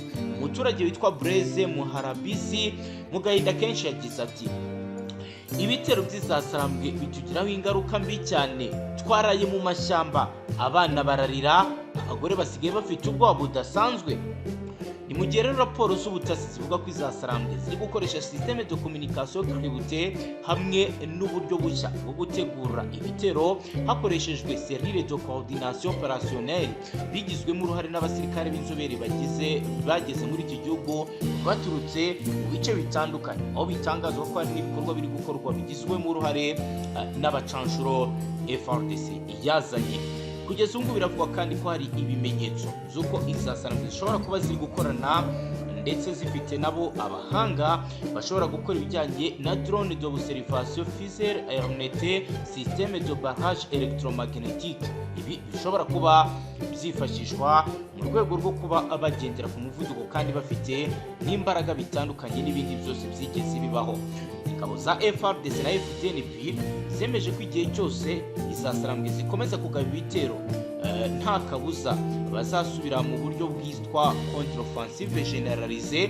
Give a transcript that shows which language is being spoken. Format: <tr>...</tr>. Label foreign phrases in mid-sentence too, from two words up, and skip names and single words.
<rw>Umuturage witwa Blaise Muharabisi mu gahinda kenshi yagize ati ibitero by'izasarambwe bitugiraho ingaruka mbi cyane, twaraye mu mashyamba, abana bararira, abagore basigaye bafite ubwoba budasanzwe. Ni mu gihe rero raporo z'ubutasi zivuga ko izasarambwe ziri gukoresha</rw> <fr>systeme de communication cryptée</fr> <rw>hamwe n'uburyo bushya bwo gutegura ibitero hakoreshejwe</rw> <fr>cellule de coordination opérationnelle,</fr> <rw>bigizwemo uruhare n'abasirikare b'inzobere bageze muri iki gihugu baturutse mu bice bitandukanye, aho bitangazwa ko hari n'ibikorwa biri gukorwa bigizwemo uruhare n'abacanshuro FARDC yazanye. Kugeza ubu biravugwa kandi ko hari ibimenyetso z'uko izasarambwe zishobora kuba ziri gukorana ndetse zifite nabo abahanga bashobora gukora ibijyanye na</rw> <fr>drone d'observation fusée aéronautique, système de barrage électromagnétique.</fr> <rw>Ibi bishobora kuba byifashishwa mu rwego rwo kuba bagendera ku muvuduko kandi bafite n'imbaraga bitandukanye n'ibindi byose byigeze bibaho. Ingabo za FARDC na FDNB zemeje ko igihe cyose izasarambwe zikomeza kugaba ibitero nta kabuza bazasubira mu buryo bwitwa</rw> <fr>contre-offensive généralisée.</fr>